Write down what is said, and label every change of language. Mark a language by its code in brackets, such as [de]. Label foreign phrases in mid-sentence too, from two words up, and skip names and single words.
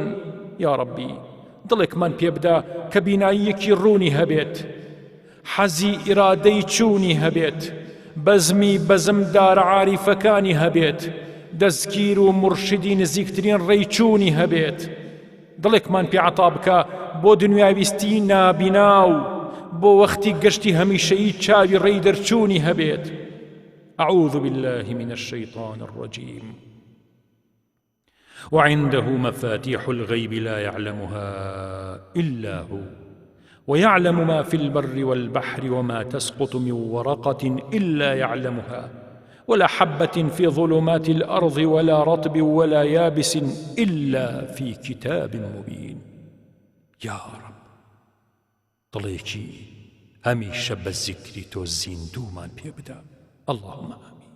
[ckb] یا ڕەبی، دڵێکمان پێ بدە کە بیناییەکی ڕوونی هەبێت، حەزی ئیرادەی چوونی هەبێت، بەزمی بەزمدارە عاریفەکانی هەبێت، دەستگیر و مرشدی نزیکترین ڕێیچوونی هەبێت. دڵێکمان پێ عەتا بکە بۆ دنیاویستی نابیناو، بۆ وەختی گەشتی هەمیشەیی چاوی ڕێی دەرچوونی هەبێت. [ar] أعوذ بالله من الشيطان الرجيم. وعنده مفاتيح الغيب لا يعلمها إلا هو ويعلم ما في البر والبحر وما تسقط من ورقة إلا يعلمها ولا حبة في ظلمات الأرض ولا رطب ولا يابس إلا في كتاب مبين. يا رب [ckb] دڵێکی هەمیشە بە زیکری تۆ زیندوومان پێ بدە. اللهم